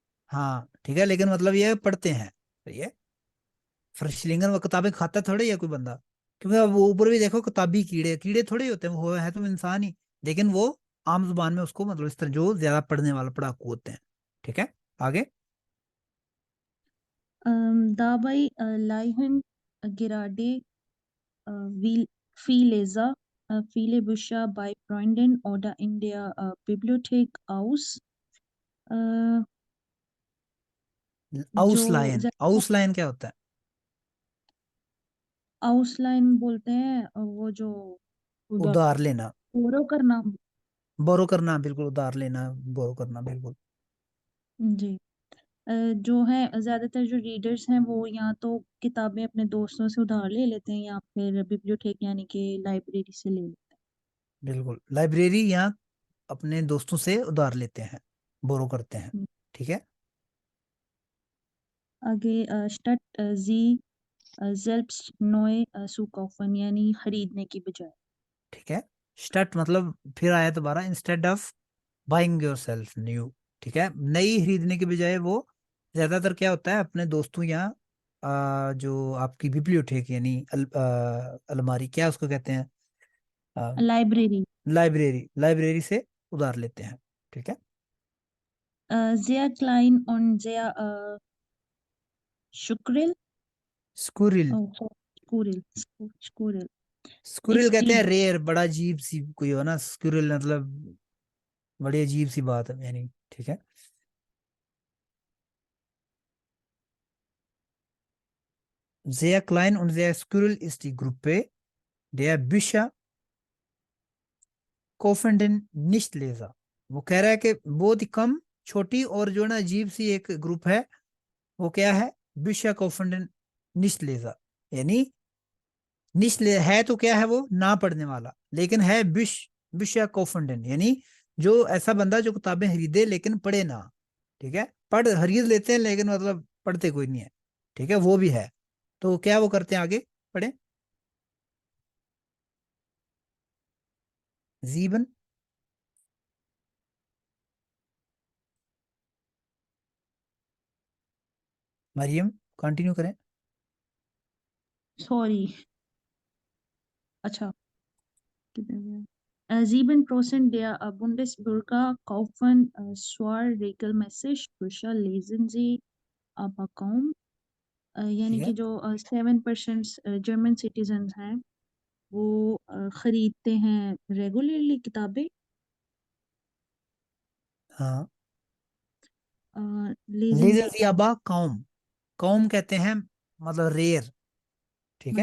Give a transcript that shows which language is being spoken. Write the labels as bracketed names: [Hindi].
[Hindi] हाँ ठीक है, लेकिन मतलब ये है पढ़ते हैं। तो ये फर्शलिंगन वो किताबें खाता थोड़े ही है कोई बंदा, क्योंकि अब वो ऊपर भी देखो, किताबी कीड़े, कीड़े थोड़े ही होते हैं, वो है तो इंसान ही, लेकिन वो आम जुबान में उसको मतलब इस तरह जो ज्यादा पढ़ने वाला पढ़ाकू होते हैं। ठीक है, आगे [German] Dabei leiden gerade Leser viele Bücher bei Freunden oder in der Bibliothek aus. [Hindi] जो आउसलाइन, आउसलाइन क्या होता है? आउसलाइन बोलते हैं वो जो उधार लेना, बोरो करना। बोरो करना, बिल्कुल उधार लेना, बोरो करना, बिल्कुल। जी जो है ज़्यादातर जो रीडर्स हैं वो या तो किताबें अपने दोस्तों से उधार ले लेते हैं या फिर बिब्लियोथेक यानी कि लाइब्रेरी से ले लेते बिल्कुल, लाइब्रेरी या अपने दोस्तों से उधार लेते हैं, बोरो करते हैं। हैं। ठीक है, आगे स्टार्ट जी [German] selbst neu zu kaufen [Hindi] यानी खरीदने की बजाय। ठीक है, स्टार्ट मतलब फिर आया दोबारा, [English] instead of buying yourself new, [Hindi] ठीक है, नई खरीदने के बजाय वो ज्यादातर क्या होता है अपने दोस्तों या जो आपकी बिब्लियोथेक यानी अलमारी क्या उसको कहते हैं, लाइब्रेरी। लाइब्रेरी से उधार लेते हैं, ठीक है। [German] Sehr klein und sehr skurril. स्कुरिल, Oh, skurril. Skurril. स्कुरिल Ist [Hindi] कहते [German] die [Hindi] हैं रेयर, बड़ा अजीब सी कोई हो ना, स्कुरिल मतलब बड़ी अजीब सी बात है यानी, ठीक है। [German] Sehr klein und sehr skurril ist die Gruppe der Bücher Kaufenden nicht Leser। [Hindi] वो कह रहा है कि बहुत ही कम, छोटी और जो ना अजीब सी एक ग्रुप है, वो क्या है, [German] Bücher Kaufenden nicht Leser, [Hindi] यानी निश्ले है तो क्या है वो ना पढ़ने वाला, लेकिन है Bücher Kaufenden यानी जो ऐसा बंदा जो किताबें खरीदे लेकिन पढ़े ना, ठीक है, पढ़ खरीद लेते हैं लेकिन मतलब पढ़ते कोई नहीं है, ठीक है, वो भी है। तो क्या वो करते हैं, आगे पढ़े। जीवन, मरियम कंटिन्यू करें। sorry. अच्छा, किधर गया? [German] 7% der Bundesbürger kaufen Regelmäßig Bücher, lesen sie aber kaum. [Hindi] यानी ठीक कि है, जो 7% जर्मन सिटीजन हैं वो खरीदते हैं रेगुलरली किताबें, हाँ, लेजन लेजन जियाबा कौम, कौम कहते हैं मतलब रेयर, ठीक है,